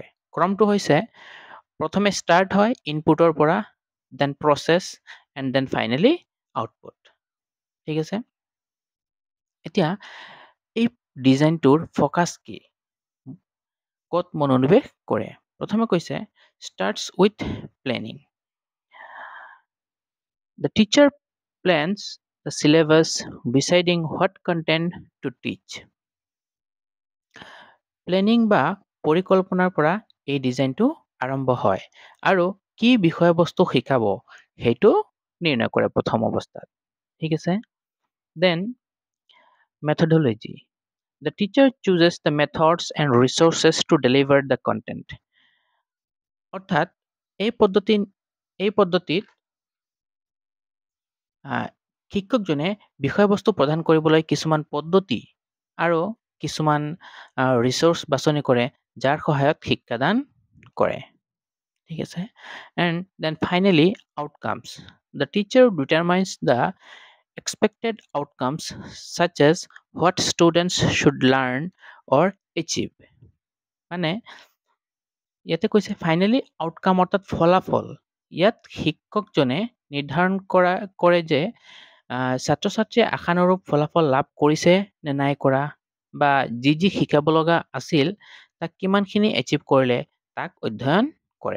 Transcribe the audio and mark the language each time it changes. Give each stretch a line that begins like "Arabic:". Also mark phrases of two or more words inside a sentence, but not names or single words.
Assamese: ক্ৰমটো হৈছে প্ৰথমে ষ্টাৰ্ট হয় ইনপুটৰ পৰা,
English: then process and then finally output.
Assamese: ঠিক আছে, এতিয়া এই ডিজাইনটোৰ ফ'কাছ কি, ক'ত মনোনিৱেশ কৰে? প্ৰথমে কৈছে
English: starts with planning. The teacher plans the syllabus, deciding what content to teach.
Assamese: প্লেনিং বা পৰিকল্পনাৰ পৰা এই ডিজাইনটো আৰম্ভ হয় আৰু কি বিষয়বস্তু শিকাব সেইটো নিৰ্ণয় কৰে প্ৰথম অৱস্থাত। ঠিক আছে,
English: দেন methodology. The teacher chooses the methods and resources to deliver the content.
Assamese: অৰ্থাৎ এই পদ্ধতিত শিক্ষকজনে বিষয়বস্তু প্ৰদান কৰিবলৈ কিছুমান পদ্ধতি আৰু কিছুমান ৰিচোৰ্চ বাছনি কৰে যাৰ সহায়ত শিক্ষাদান কৰে। ঠিক আছে,
English: and then finally outcomes. The teacher determines the expected outcomes such as what students should learn or achieve.
Assamese: মানে ইয়াতে কৈছে
English: finally outcome
Assamese: অৰ্থাৎ ফলাফল। ইয়াত শিক্ষকজনে নিৰ্ধাৰণ কৰে যে ছাত্ৰ ছাত্ৰীয়ে আশানুৰূপ ফলাফল লাভ কৰিছে নে নাই কৰা, বা যি যি শিকাব লগা আছিল তাক কিমানখিনি এচিভ কৰিলে তাক অধ্যয়ন কৰে।